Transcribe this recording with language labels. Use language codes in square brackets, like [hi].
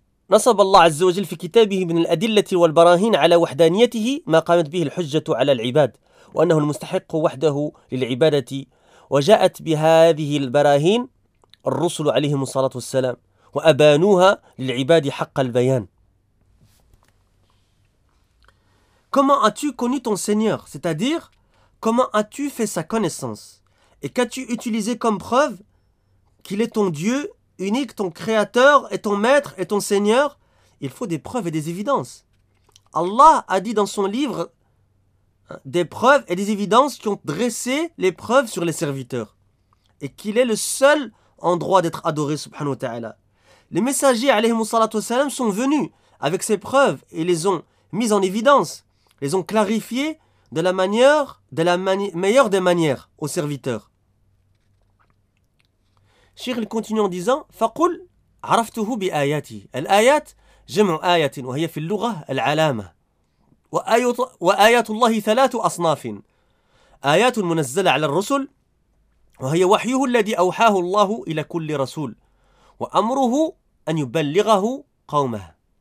[ar] نَصَبَ اللَّهُ عَزَّ وَجَلَّ فِي كِتَابِهِ مِنَ الْأَدِلَّةِ وَالْبَرَاهِينَ عَلَى وَحْدَانِيَّتِهِ مَا قَامَتْ بِهِ الْحُجَّةُ عَلَى الْعِبَادِ وَأَنَّهُ الْمُسْتَحِقُّ وَحْدَهُ لِلْعِبَادَةِ وَجَاءَتْ بِهَذِهِ الْبَرَاهِينَ الرسل عليهم الصلاة والسلام وأبانوها للعباد حق البيان. [fr] Comment as-tu connu ton Seigneur, c'est-à-dire comment as-tu fait sa connaissance et qu'as-tu utilisé comme preuve qu'il est ton Dieu unique, ton Créateur et ton Maître et ton Seigneur? Il faut des preuves et des évidences. Allah a dit dans son livre des preuves et des évidences qui ont dressé les preuves sur les serviteurs et qu'il est le seul en droit d'être adoré, subhanahu wa ta'ala. Les messagers, alayhimu salatu wa salam, sont venus avec ces preuves et les ont mises en évidence, les ont clarifiées de la manière, de la meilleure des manières aux serviteurs. Shir, il continue en disant, [ar] فَقُلْ عَرَفْتُهُ بِآيَاتِ الْآيَاتِ جَمْعُ آيَاتٍ وَهِيَ فِي اللُّغَةِ الْعَلَامَةِ وَآيَاتُ اللَّهِ ثَلَاتُ أَصْنَافٍ آيَاتٌ مُنَزَّلَ عَلَى الرُّسُلِ وهي وحيه الذي أوحاه الله إلى كل رسول وأمره أن يبلغه قومه.